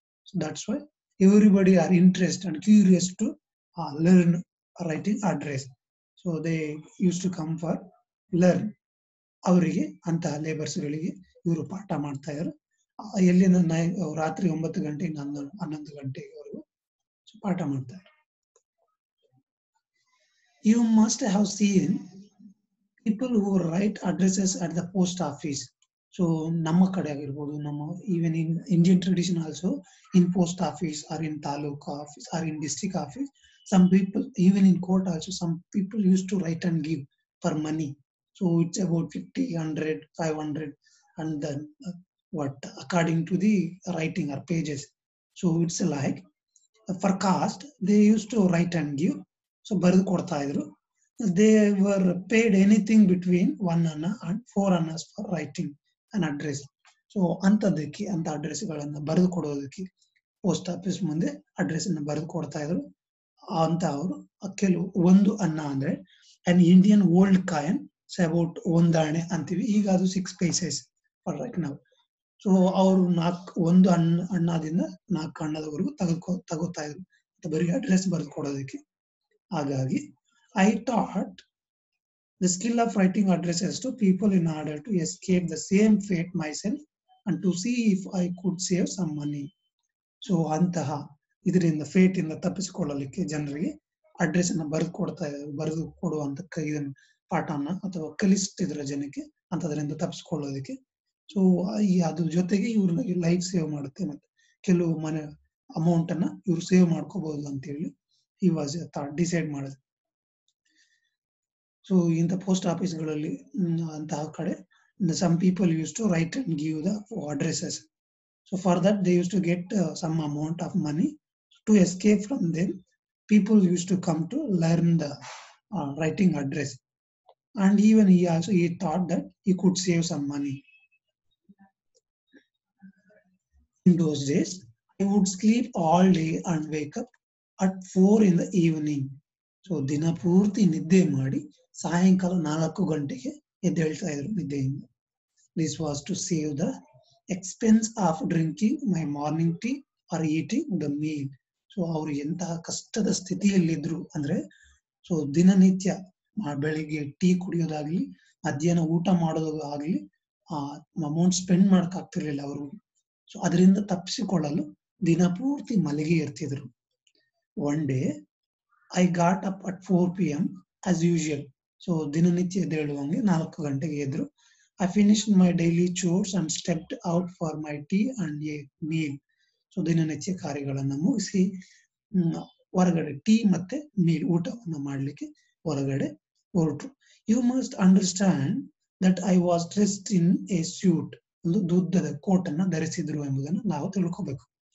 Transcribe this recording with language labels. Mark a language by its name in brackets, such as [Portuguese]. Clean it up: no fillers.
[English] So that's why everybody are interest and curious to learn writing address. So they use to come for learn. [Kannada] ಅವರಿಗೆ ಅಂತಹ ಲೇಬರ್ಸ್ಗಳಿಗೆ ಇವರು ಪಾಠ ಮಾಡ್ತಾ ಇದ್ರು. ಎಲ್ಲಿಂದ ರಾತ್ರಿ 9 ಗಂಟೆಯಿಂದ 11 ಗಂಟೆವರೆಗೂ ಪಾಠ ಮಾಡ್ತಾರೆ. [English] You must have seen people who write addresses at the post office. So [Kannada] ನಮ್ಮ ಕಡೆ ಆಗಿರ್ಬೋದು, ನಮ್ಮ [English] even in Indian tradition also, in post office or in taluk office or in district office, some people, even in court also, some people used to write and give for money. So it's about 50, 100, 500, and then according to the writing or pages. So it's like for caste, they used to write and give. [Kannada] So ಬರೆದು ಕೊಡ್ತಾ ಇದ್ರು. [English] They were paid anything between 1 anna and 4 annas for writing an address. [Kannada] So ಅಂತದಕ್ಕೆ, ಅಂತ ಅಡ್ರೆಸ್ಗಳನ್ನ ಬರೆದು ಕೊಡೋದಕ್ಕೆ post office ಮುಂದೆ address ಅನ್ನ ಬರೆದು ಕೊಡ್ತಾ ಇದ್ರು ಅಂತ ಅವರು. ಕೆಲವು 1 ಅನ್ನ ಅಂದ್ರೆ [English] an Indian old coin, [Kannada] about 1 ಆಣೆ ಅಂತೀವಿ. ಈಗ ಅದು 6 ಪೈಸೆ ಫಾರ್ ರೈಟ್ ನಾವು. ಸೊ ಅವರು 1 ಅಣ್ಣದಿಂದ 4 ಅಣ್ಣದವರೆಗೂ ತಗೋತಾ ಇದ್ರು ಬರೀ ಅಡ್ರೆಸ್ ಬರೆದು ಕೊಡೋದಕ್ಕೆ. ಹಾಗಾಗಿ [English] I thought The skill of writing addresses to people in order to escape the same fate myself and to see if I could save some money. [Kannada] So ಅಂತಹ ಇದರಿಂದ ಫೇಟ್ ಇಂದ ತಪ್ಪಿಸಿಕೊಳ್ಳಲಿಕ್ಕೆ ಜನರಿಗೆ ಅಡ್ರೆಸ್ ಅನ್ನ ಬರೆದು ಕೊಡುವಂತ ಇದನ್ನ ಪಾಠನ ಅಥವಾ ಕಲಿಸ್ತಿದ್ರ ಜನಕ್ಕೆ ಅಂತದ್ರಿಂದ ತಪ್ಪಿಸ್ಕೊಳ್ಳೋದಕ್ಕೆ. ಸೊ ಅದ್ರ ಜೊತೆಗೆ ಇವ್ರ ಲೈಫ್ ಸೇವ್ ಮಾಡುತ್ತೆ ಮತ್ತೆ ಕೆಲವು ಮನೆ ಅಮೌಂಟ್ ಅನ್ನ ಇವ್ರು ಸೇವ್ ಮಾಡ್ಕೋಬಹುದು ಅಂತ ಹೇಳಿ ಈ ವಾಸ್ ಡಿಸೈಡ್ ಮಾಡಿದ್ರು. [English] ಸೊ [Kannada] ಇಂಥ ಪೋಸ್ಟ್ ಆಫೀಸ್ಗಳಲ್ಲಿ ಅಂತಹ ಕಡೆ [English] some people used to write and give the addresses. So for that they used to get some amount of money to escape from them. People used to come to learn the writing address, and even he thought that he could save some money. In those days, I would sleep all day and wake up at 4 in the evening. [Kannada] So ದಿನ ಪೂರ್ತಿ ನಿದ್ದೆ ಮಾಡಿ ಸಾಯಂಕಾಲ 4 ಗಂಟೆಗೆ ಎದ್ದೇಳ್ತಾ ಇದ್ರು ನಿದ್ದೆಯಿಂದ. [English] This was to save the expense of drinking my morning tea or eating the meal. [Kannada] So ಅವ್ರು ಎಂತಹ ಕಷ್ಟದ ಸ್ಥಿತಿಯಲ್ಲಿದ್ರು ಅಂದ್ರೆ, ಸೊ ದಿನನಿತ್ಯ ಬೆಳಿಗ್ಗೆ ಟೀ ಕುಡಿಯೋದಾಗ್ಲಿ ಮಧ್ಯಾಹ್ನ ಊಟ ಮಾಡೋದಾಗ್ಲಿ ಅಮೌಂಟ್ ಸ್ಪೆಂಡ್ ಮಾಡಕ್ ಆಗ್ತಿರ್ಲಿಲ್ಲ ಅವರು. ಸೊ ಅದರಿಂದ ತಪ್ಪಿಸಿಕೊಳ್ಳಲು ದಿನ ಪೂರ್ತಿ ಮಲಗಿ ಇರ್ತಿದ್ರು. [English] One day I got up at 4 PM as usual. [Kannada] So ದಿನನಿತ್ಯ ಎದ್ದೇಳುವಂಗೆ 4 ಗಂಟೆಗೆ ಎದ್ರು. [English] I finished my daily chores and stepped out for my tea and a meal. [Kannada] So ದಿನನಿತ್ಯ ಕಾರ್ಯಗಳನ್ನ ಮುಗಿಸಿ ಹೊರಗಡೆ ಟೀ ಮತ್ತೆ ಮೀಲ್ ಊಟವನ್ನ ಮಾಡ್ಲಿಕ್ಕೆ ಹೊರಗಡೆ ಹೊರಟರು. [English] You must understand that I was dressed in a suit. [Kannada] ಒಂದು ದುದ್ದದ ಕೋಟ್ ಅನ್ನ ಧರಿಸಿದ್ರು ಎಂಬುದನ್ನು ನಾವು ತಿಳ್ಕೋಬೇಕು.